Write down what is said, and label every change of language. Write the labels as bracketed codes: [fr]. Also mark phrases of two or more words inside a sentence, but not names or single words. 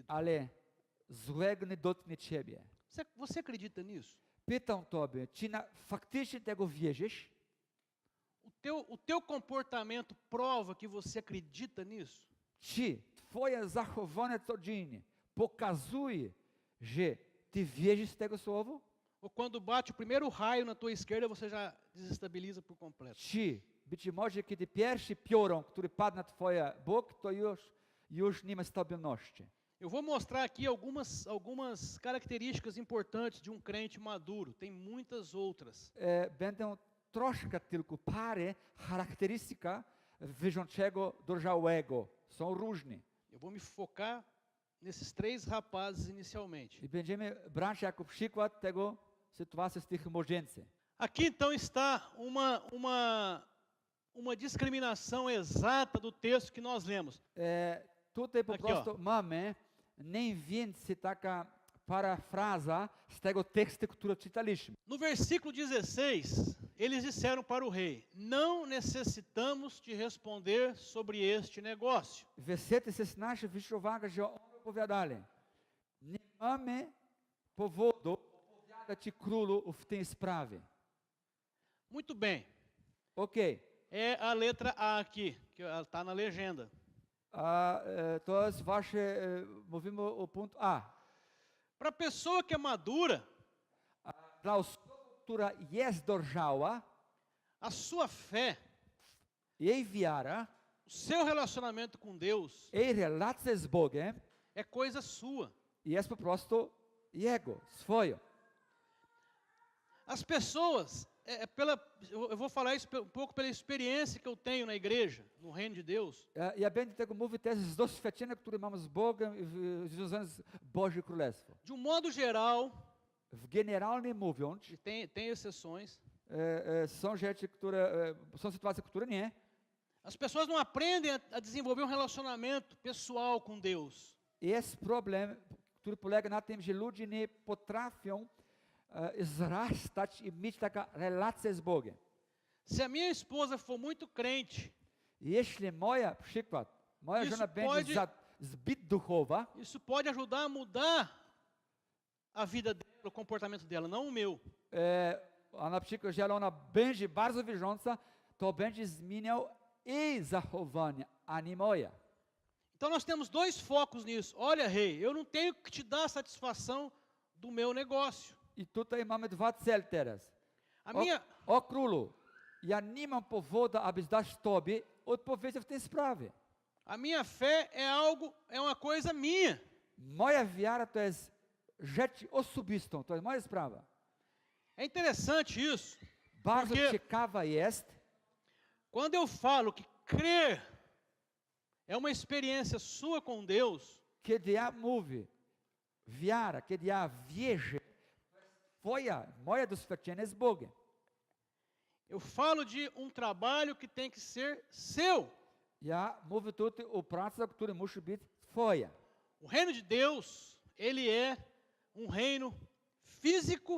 [pl] Ale złego nie dotknie ciebie. [pt] Você acredita nisso? [pl] Pytam tobie, czy faktycznie tego wierzysz? [pt] O teu comportamento prova que você acredita nisso? [pl] Czy twoje zachowanie codziennie pokazuje, że ty wierzysz w tego słowo? [pt] Ou quando bate o primeiro raio na tua esquerda, você já desestabiliza por completo? [pl] Czy być może kiedy pierwszy piorun, który padł na twoje bok, to już nie ma stabilności. [pt] Eu vou mostrar aqui algumas características importantes de um crente maduro. Tem muitas outras. [pl] Będą troszkę tylko parę charakterystyka wierzącego dojrzałego. Są różne. [pt] Eu vou me focar nesses 3 rapazes inicialmente. [pl] I będziemy brać jako przykład tego sytuacji z tych młodzieńców. [pt] Aqui então está uma discriminação exata do texto que nós lemos. [pl] Tutaj po [pt] Aqui, [pl] prostu mamy nie więcej taka parafraza z tego tekstu, który czytaliśmy. [pt] No versículo 16, eles disseram para o rei: não necessitamos te responder sobre este negócio. [pl] W wersecie 16 zwróć uwagę, że oni opowiadali: nie mamy powodu opowiadać ci królu w tej sprawie. [pt] Muito bem. Ok. É a letra A aqui, que está na legenda. [pl] To jest właśnie, mówimy o punktu A. [pt] Para a pessoa que é madura, [pl] Dla osoby, która jest dojrzała, [pt] a sua fé, [pl] jej wiara, [pt] o seu relacionamento com Deus [pl] jej relacja z Bogiem [pt] é coisa sua. [pl] jest po prostu jego, swoją. [pt] As pessoas, eu vou falar isso um pouco pela experiência que eu tenho na igreja, no reino de Deus. [pl] Ja będę tego mówił też z doświadczenia, które mam z Bogiem związane z Bożym Królestwem. [pt] De modo geral, [pl] Generalnie mówiąc, [pt] e tem exceções, [pl] są rzeczy, które, są sytuacje, które nie. [pt] as pessoas não aprendem a desenvolver um relacionamento pessoal com Deus. [pl] Jest problem, który polega na tym, że ludzie nie potrafią wzrastać i mieć taką relację z Bogiem. [pt] Se a minha esposa for muito crente, [pl] Jeśli moja żona będzie zbyt duchowa, [pt] isso pode ajudar a mudar a vida dela, o comportamento dela, não o meu. [pl] a na przykład, jeżeli ona będzie bardzo wierząca, to będzie zmieniał jej zachowanie, a nie moja. [pt] Então nós temos 2 focos nisso. Olha, rei, eu não tenho que te dar satisfação do meu negócio. [pl] I tutaj mamy 2 cele teraz. [pt] A minha, [pl] O królu, ja nie mam powodu, aby dać tobie odpowiedź w tej sprawie. [pt] a minha fé é uma coisa minha. [pl] Moja wiara to jest rzecz osobistą, to jest moja sprawa. [pt] É interessante isso. [pl] Bardzo [pt] Porque [pl] ciekawa jest, [pt] quando eu falo que crer é uma experiência sua com Deus, [pl] kiedy ja mówię, wiara, kiedy ja wierzę, moje doświadczenie z Bogiem. [pt] eu falo de um trabalho que tem que ser seu. [pl] Ja mówię tutaj o pracy, która musi być twoja. [pt] O reino de Deus, ele é um reino físico.